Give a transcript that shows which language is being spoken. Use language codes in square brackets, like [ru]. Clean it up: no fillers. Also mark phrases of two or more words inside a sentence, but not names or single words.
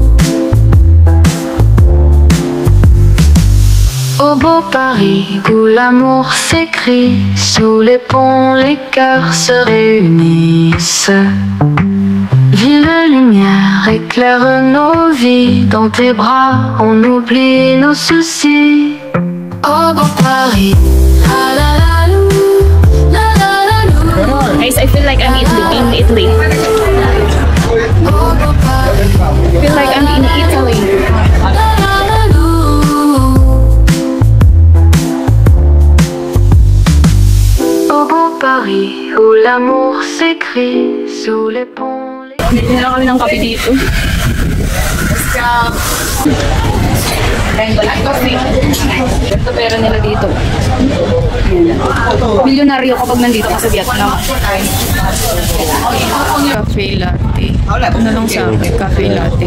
[fr] Au beau Paris, où l'amour s'écrit, sous les ponts les cœurs se réunissent. Ville de lumière éclaire nos vies, dans tes bras on oublie nos soucis. Au beau Paris, la la la lou, la la la lou. [en] Guys, I feel like I'm in Italy. [fr] Au beau Paris, [en] I feel like I'm in Italy. la la la lou. [fr] Au beau Paris, où l'amour s'écrit, sous les ponts. [tl] Hindi na kami ng kape dito. Ito pera nila dito. Milyonaryo kapag nandito ka sa Vietnam. Cafe latte. Ano lang sa akin? Cafe latte.